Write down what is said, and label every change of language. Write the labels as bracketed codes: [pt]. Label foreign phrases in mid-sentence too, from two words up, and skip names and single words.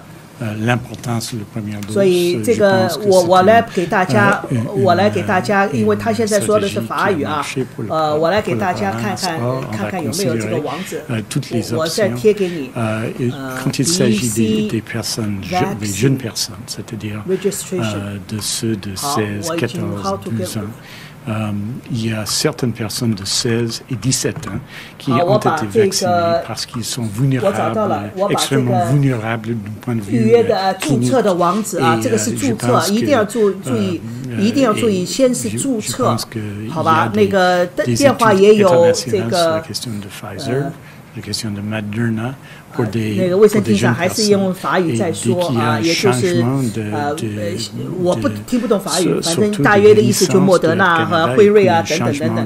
[zh] 所以这个我来给大家，因为他现在说的是法语啊，我来给大家看看有没有这个网址，我再贴给你。 [en] BC registration， [zh] 好，我已经 [fr] il y a certaines personnes de 16 et 17 ans qui ont été vaccinées parce qu'ils sont vulnérables, extrêmement vulnérables du point de vue clinique. [zh] 注册的网址啊，这个是注册，一定要注意，先是注册，好吧？那个电话也有这个那个卫生厅上还是用法语在说啊，也就是我听不懂法语，反正大约的意思就莫德纳和辉瑞啊等等。